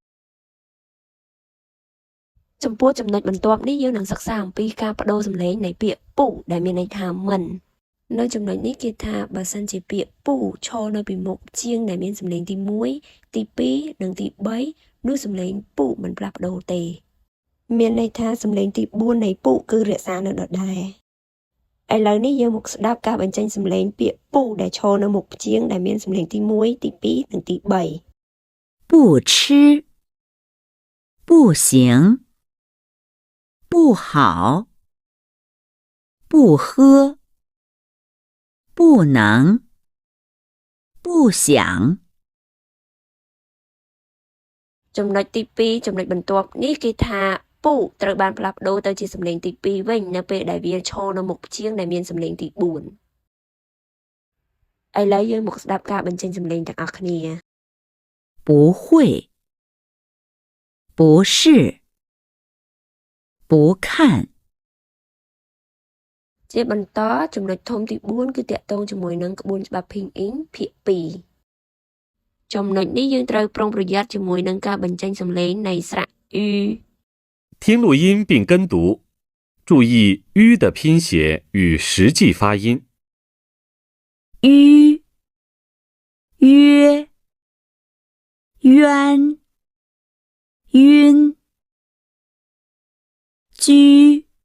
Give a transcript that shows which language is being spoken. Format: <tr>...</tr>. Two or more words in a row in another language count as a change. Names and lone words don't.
<km>ចំពោះចំណុចបន្ទាប់នេះយើងនឹងសិក្សាអំពីការបដូរសំឡេងនៃពាក្យពុដែលមានន័យថាមិននៅចំណុចនេះគេថាបើសិនជាពាក្យពុឈរនៅពីមុខជាងដែលមានសំឡេងទី1ទី2និងទី3នោះសំឡេងពុមិនផ្លាស់ប្ដូរទេមានន័យថាសំឡេងទី4នៃពុគឺរក្សានៅដដែលឥឡូវនេះយើងមកស្ដាប់ការបញ្ចេញសំឡេងពាក្យពុដែលឈរនៅមុខជាងដែលមានសំឡេងទី1ទី2និងទី3</km> <zh>不吃不行不好不喝不能不想</zh> <km>ចំណុចទី2ចំណុចបន្ទាប់នេះគេថាពុត្រូវបានផ្លាស់ប្ដូរទៅជាសំឡេងទី2វិញនៅពេលដែលវាឈរនៅមុខជាងដែលមានសំឡេងទី4ឥឡូវយើងមកស្ដាប់ការបញ្ចេញសំឡេងទាំងអស់គ្នា</km> <zh>不会不是不看</zh> <km>ជាបន្តចំណុចធំទី4គឺតាក់ទងជាមួយនឹងក្បួនច្បាប់ភីងអ៊ីងភាគ2ចំណុចនេះយើងត្រូវប្រុងប្រយ័ត្នជាមួយនឹងការបញ្ចេញសំឡេងនៃស្រៈអ៊ឺ</km> <zh>听录音并跟读，注意“吁”的拼写与实际发音。吁约冤晕居</zh>